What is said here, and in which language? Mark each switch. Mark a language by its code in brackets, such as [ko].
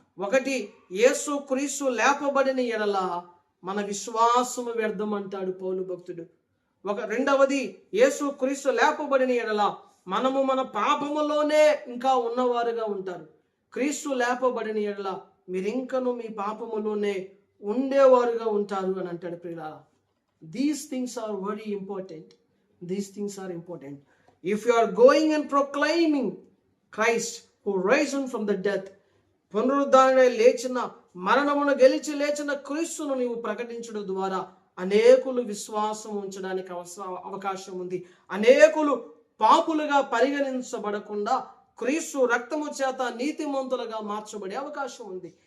[te] ఒకటి, యేసుక్రీస్తు లేపబడిన ఎడల మన విశ్వాసము వ్యర్థం అంటాడు పౌలు భక్తుడు. రెండవది, యేసుక్రీస్తు లేపబడిన ఎడల మనము మన పాపములోనే ఇంకా ఉన్నవారుగా ఉంటారు. క్రీస్తు లేపబడిన ఎడల మీరింకను మీ పాపములోనే ఉండేవారుగా ఉంటారు అని అంటాడు ప్రియులారా. [en] These things are very important. These things are important. If you are going and proclaiming Christ who risen from the death, [te] పునరుద్ధానుడై లేచిన, మరణమును గెలిచి లేచిన క్రీస్తును నీవు ప్రకటించడం ద్వారా అనేకులు విశ్వాసం ఉంచడానికి అవకాశం ఉంది. అనేకులు పాపులుగా పరిగణించబడకుండా క్రీస్తు రక్తము చేత నీతిమంతులుగా మార్చబడే అవకాశం ఉంది.